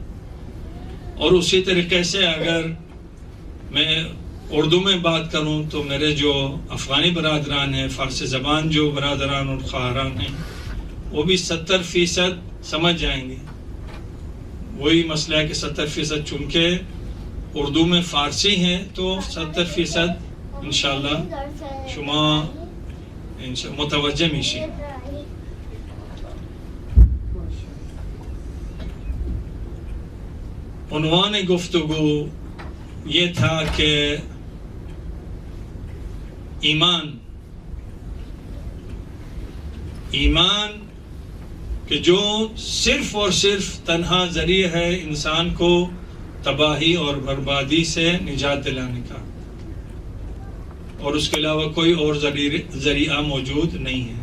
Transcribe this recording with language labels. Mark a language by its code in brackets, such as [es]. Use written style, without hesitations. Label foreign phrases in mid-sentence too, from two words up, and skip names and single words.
[ur] اور اسی طریقے سے اگر میں اردو میں بات کروں تو میرے جو افغانی برادران ہیں، فارسی زبان جو برادران اور خواہران ہیں، وہ بھی 70% سمجھ جائیں گے. وہی مسئلہ ہے کہ 70% چونکہ اردو میں فارسی ہیں تو 70% انشاءاللہ [fa] شما متوجہ میشی. [ur] عنوان گفتگو یہ تھا کہ ایمان کہ جو صرف اور صرف تنہا ذریعہ ہے انسان کو تباہی اور بربادی سے نجات دلانے کا، اور اس کے علاوہ کوئی اور ذریعہ موجود نہیں ہے.